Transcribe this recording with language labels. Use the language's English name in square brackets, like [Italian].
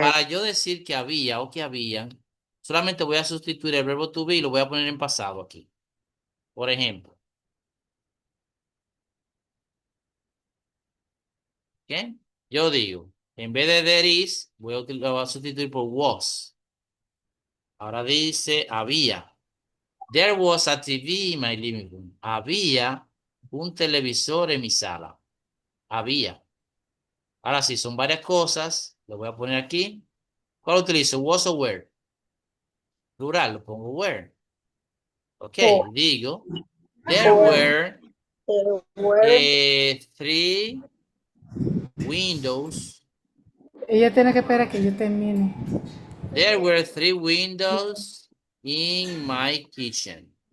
[Spanish] Para yo decir que había o que habían, solamente voy a sustituir el verbo [English] to be [Spanish] y lo voy a poner en pasado aquí. Por ejemplo, ¿qué? Yo digo, en vez de [English] there is, [Spanish] lo voy a sustituir por was. Ahora dice había. [English] There was a TV in my living room. [Spanish] Había un televisor en mi sala. Había. Ahora sí, son varias cosas. Lo voy a poner aquí. ¿Cuál utilizo? Was o were. Plural, lo pongo were. Ok, Oh. digo, [English] there Where. were Where. 3 windows. [Spanish] Ella tiene que esperar que yo termine. [English] There were 3 windows in my kitchen.